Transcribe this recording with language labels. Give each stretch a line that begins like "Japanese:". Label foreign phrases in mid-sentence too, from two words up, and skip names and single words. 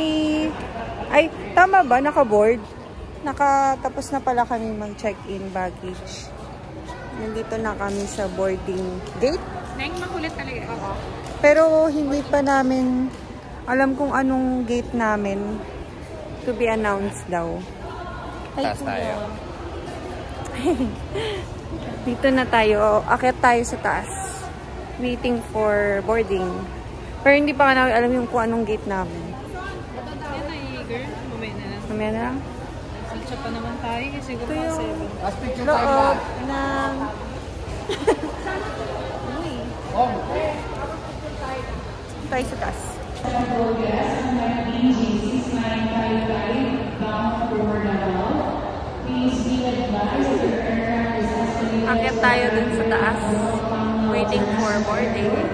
Filipino: Ay, tama ba? Naka-board? Nakatapos na pala kami mag-
English: check-in baggage.
Filipino: Nandito na kami sa boarding gate. Neng, makulit talaga. Oo. Pero hindi pa namin alam kung anong gate namin.
English: To be announced daw.
Filipino: Taas tayo. Dito na tayo. Akyat tayo sa taas.
English: Waiting for boarding.
Filipino: Pero hindi pa namin alam yung kung anong gate namin. Yan ay, girl. Mamaya na lang. Mamaya na lang. Salcha pa naman tayo kasi Ito gumang yung loob ng... tayo sa taas. Akyat tayo dun sa taas.
English: Waiting for boarding.